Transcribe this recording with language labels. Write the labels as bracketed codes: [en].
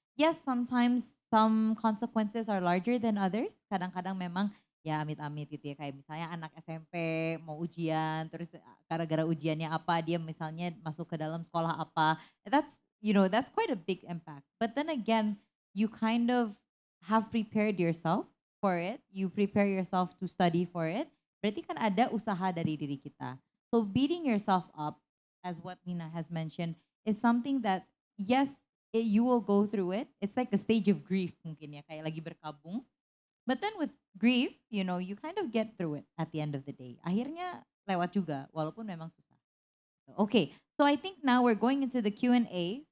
[en] Yes, sometimes some consequences are larger than others. [id] Kadang-kadang memang ya amit-amit gitu ya. Kayak misalnya anak SMP mau ujian, terus gara-gara ujiannya apa, dia misalnya masuk ke dalam sekolah apa. [en] That's quite a big impact. But then again, you kind of have prepared yourself for it. You prepare yourself to study for it. [id] Berarti kan ada usaha dari diri kita. [en] So beating yourself up, as what Nina has mentioned, is something that, yes, you will go through it. It's like a stage of grief [id] mungkin ya, kayak lagi berkabung. [en] But then with grief, you kind of get through it at the end of the day. [id] Akhirnya lewat juga, walaupun memang susah. [en] Okay, so I think now we're going into the Q&A.